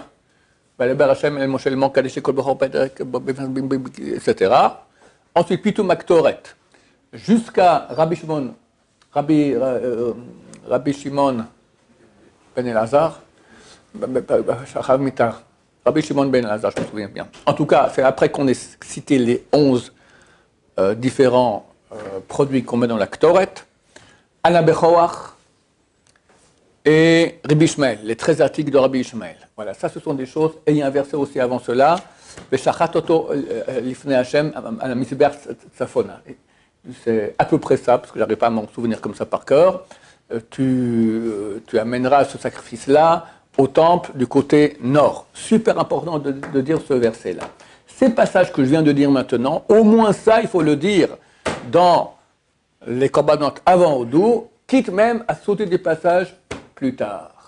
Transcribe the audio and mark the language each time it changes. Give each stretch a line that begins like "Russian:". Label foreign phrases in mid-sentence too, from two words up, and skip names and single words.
French: Etc. Ensuite,
Hebrew: פטום הקטורת,
French: jusqu'à Rabbi Shimon ben Elazar, Rabbi Shimon ben Elazar, je me souviens bien. En tout cas, c'est après qu'on ait cité les 11 différents produits qu'on met dans la Ktoret, Ana Bechoach, et Rabbi Ishmael, les 13 articles de Rabbi Ishmael. Voilà, ça ce sont des choses. Et il y a un verset aussi avant cela,
Hebrew: ושחט אתו לפני ה' על מזבח צפונה.
French: C'est à peu près ça, parce que je n'arrive pas à m'en souvenir comme ça par cœur. Tu amèneras ce sacrifice-là au temple du côté nord. Super important de dire ce verset-là. Ces passages que je viens de dire maintenant, au moins ça, il faut le dire dans les korbanot avant Odou, quitte même à sauter des passages plus tard.